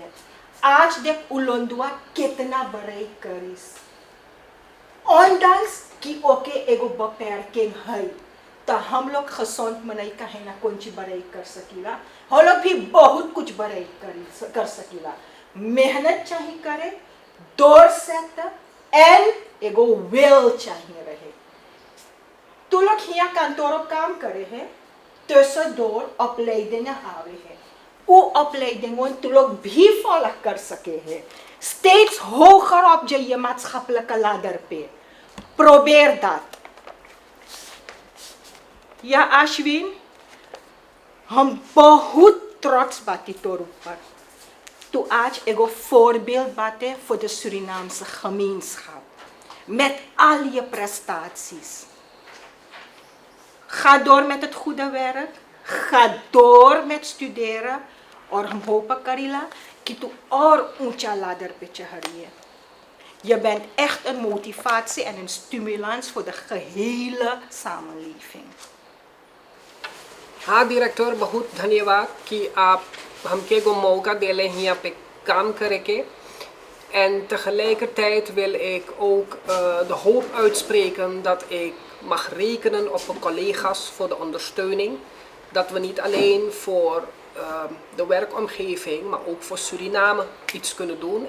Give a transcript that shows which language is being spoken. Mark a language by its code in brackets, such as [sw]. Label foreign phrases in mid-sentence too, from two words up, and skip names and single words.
[hns] आज देख उलोंदुआ कितना बड़ाई करिस, ondanks कि ओके एगो beperking है तो हम लोग gezond मनाई कहे ना कौन ची बड़ाई कर सकीला, हम लोग भी बहुत कुछ बड़ाई कर सकीला। मेहनत चाहिए करे, [nl] doorzetten en [hns] एगो will चाहिए रहे। तू लोग यहाँ [nl] kantoor op [hns] काम करे है, [nl] tussendoor opleidingen [hns] आवे है, वो opleidingen तू लोग भी volg कर सके है, [nl] steeds hoger op je maatschappelijke ladder पे, probeer dat। [hns] या अश्विन, हम बहुत trots बाती तोर ऊपर, तू आज एगो voorbeeld बाते [nl] voor de Surinaamse gemeenschap, met al je prestaties। Ga door met het goede werk. Ga door met studeren. [hns] और हम hopen Karila कि तू और ऊंचा ladder पे चढ़िए। [nl] Je bent echt een motivatie en een stimulans voor de gehele samenleving। [hns] हाँ directeur, बहुत धन्यवाद कि आप हमके को मौका देले hier पे काम करे के। [nl] En tegelijkertijd wil ik ook de hoop uitspreken dat ik mag rekenen op mijn collega's voor de ondersteuning. Dat we niet alleen voor de werkomgeving, maar ook voor Suriname iets kunnen doen.